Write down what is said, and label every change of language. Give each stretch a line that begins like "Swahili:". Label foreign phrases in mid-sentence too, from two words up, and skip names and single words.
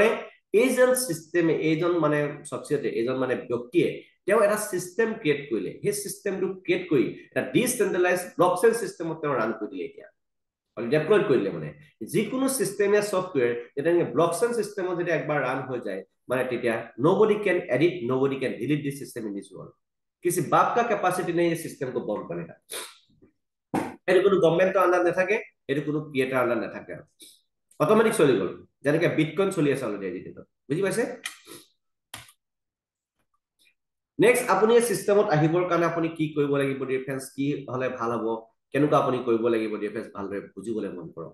Assamese: এইজন চিষ্টেমে, এইজন মানে শখসিয়তে, এইজন মানে ব্যক্তিয়ে তেওঁ এটা চিষ্টেম ক্ৰিয়েট কৰিলে। সেই চিষ্টেমটো ক্ৰিয়েট কৰি এটা ডিচেন্ট্ৰেলাইজ ব্লকচেইন চিষ্টেমত তেওঁ ৰান কৰি দিলে। এতিয়া ডেপ্লয় কৰিলে, মানে যিকোনো চিষ্টেমীয় ছফ্টৱেৰ যেতিয়া ব্লকচেইন চিষ্টেমত যদি একবাৰ ৰান হৈ যায়, মানে তেতিয়া
English: nobody can edit, nobody can delete this system in this world।
Hindi: किसी बाप का कैपेसिटी नहीं ये सिस्टम को बंद करने का।
Assamese: এইটো কোনো গভৰ্ণমেণ্টৰ আন্ডাৰ নাথাকে, এইটো কোনো ক্ৰিয়েটাৰ আন্ডাৰ নাথাকে, অট'মেটিক চলি গ'ল, যেনেকে বিটকইন চলি আছে অলৰেডি এডিটত। বুজি পাইছে? নেক্সট আপুনি এই চিষ্টেমত আহিবৰ কাৰণে আপুনি কি কৰিব লাগিব ডিফেন্স, কি হলে ভাল হ'ব, কেনেকুৱা আপুনি কৰিব লাগিব ডিফেন্স, ভালদৰে বুজিবলৈ মন কৰক।